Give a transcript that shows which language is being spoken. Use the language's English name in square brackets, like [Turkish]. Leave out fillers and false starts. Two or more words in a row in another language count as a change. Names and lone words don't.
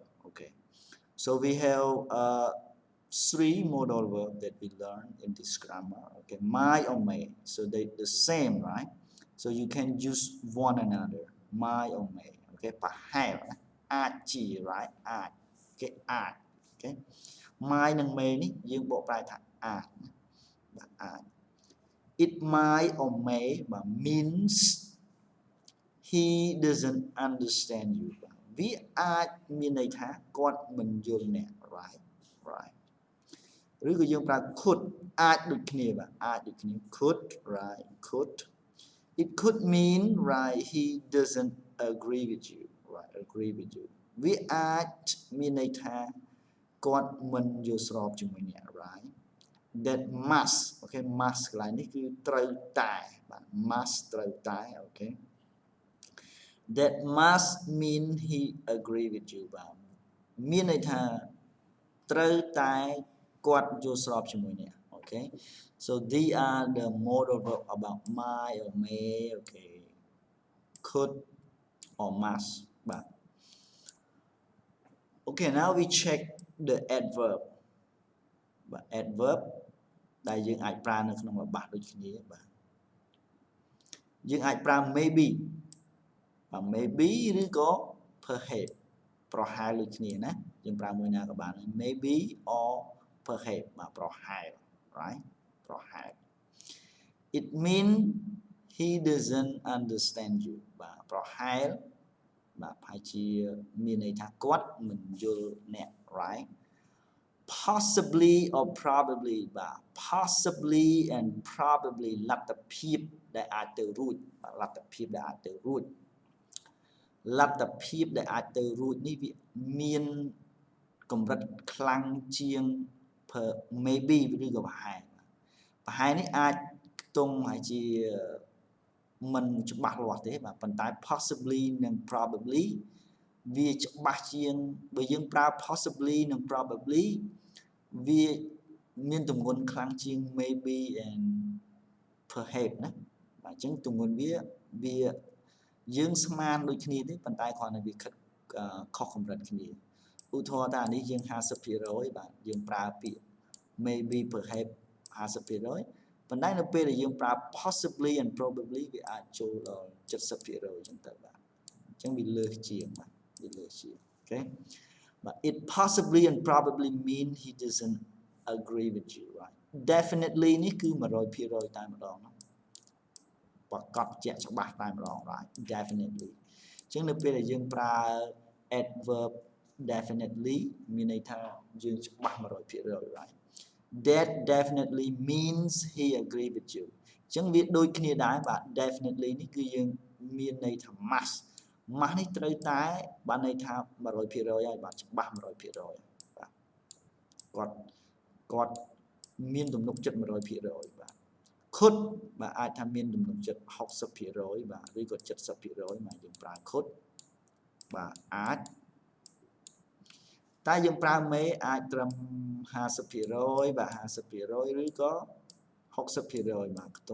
[English] Okay, so we have three modal verb that we learn in this grammar. Okay, my or may, so they the same, right? So you can use one another, my or may. Okay, perhaps, chi, right? Okay, okay. [Khmer] My និង may នេះយើងបកប្រែថាអាចបាទអាច [English] it might or may [Khmer] បាទ [English] means he doesn't understand you [Khmer] បាទវាអាចមានន័យថាគាត់មិនយ ល់អ្នក [English] right right [Khmer] ឬក៏យើងប្រើ could អាចដូចគ្នាបាទអាចដូចគ្នា [English] could right could it could mean right he doesn't agree with you right agree with you [Khmer] វាអាចមានន័យថាគាត់មិនយ ល់ស្របជាមួយអ្នក [English] right that must okay must [Khmer] កន្លែងនេះគឺត្រូវតែបាទ [English] must [Khmer] ត្រូវតែ [English] okay that must mean he agree with you [Khmer] បាទមានន័យថាត្រូវតែគាត់យល់ស្របជាមួយអ្នក [English] okay so these are the modal verb about my or may okay could or must បាទ okay now we check the adverb [Khmer] បាទ adverb ដែលយើងអាចប្រើនៅក្នុងរបបដូចគ្នាបាទយើងអាចប្រើ maybe បាទ maybe ឬក៏ perhaps ប្រហែលដូចគ្នាណាយើងប្រើមួយណាក៏បាន [English] maybe or perhaps [Khmer] បាទប្រហែល right ប្រហែល [English] it mean he doesn't understand you [Khmer] បាទប្រហែលបាទប្រហែលជាមានន័យថាគាត់មិនយល់អ្នក right [English] possibly or probably [Khmer] បាទ [English] possibly and probably [Khmer] លទ្ធភាពដែលអាចទៅរួចបាទលទ្ធភាពដែលអាចទៅរួចលទ្ធភាពដែលអាចទៅរួចនេះវាមានកម្រិតខ្លាំងជាង maybe ឬក៏ប្រហែលនេះអាចខ្ទង់ហើយជាមិនច្បាស់លាស់ទេបាទប៉ុន្តែ possibly និង probably វាច្បាស់ជាងបើយើងប្រើ possibly និង probably វាមានទម្ងន់ខ្លាំងជាង [English] maybe and perhaps [Khmer] ណាបាទអញ្ចឹងទម្ងន់ វាយើងស្មានដូចគ្នាទេប៉ុន្តែគ្រាន់តែវាខិតខុសកម្រិតគ្នាឧទាហរណ៍ថានេះយើង 50% បាទយើងប្រើពាក្យ [English] maybe perhaps [Khmer] 50% ប៉ុន្តែនៅពេលដែល យើងប្រើ [English] possibly and probably [Khmer] វាអាចចូលដល់ 70% អញ្ចឹងទៅបាទអញ្ចឹងវាលើសជាងបាទវាលើសជាង [English] okay but it possibly and probably mean he doesn't agree with you right definitely នេះគឺ 100% តែម្ដង [Khmer] ប្រកបជាក់ច្បាស់តែម្ដង [English] right definitely [Khmer] អញ្ចឹងនៅពេលដែលយើងប្រើ [English] adverb definitely [Khmer] មានន័យថាយើងច្បាស់ 100% [English] right that definitely means he agree with you [Khmer] អញ្ចឹងវាដូចគ្នាដែរបាទ definitely នេះគឺយើងមានន័យថា must នេះត្រូវតែបានន័យថា 100% ហើយបាទច្បាស់ 100% បាទ គាត់មានទំនុកចិត្ត 100% បាទ could បាទអាចថាមានទំនុកចិត្ត 60% បាទឬក៏ 70% បាទយើងប្រើ could បាទអាចតែយើងប្រើមេអាចត្រឹម 50% បាទ 50% ឬក៏ 60% បាទខ្ទ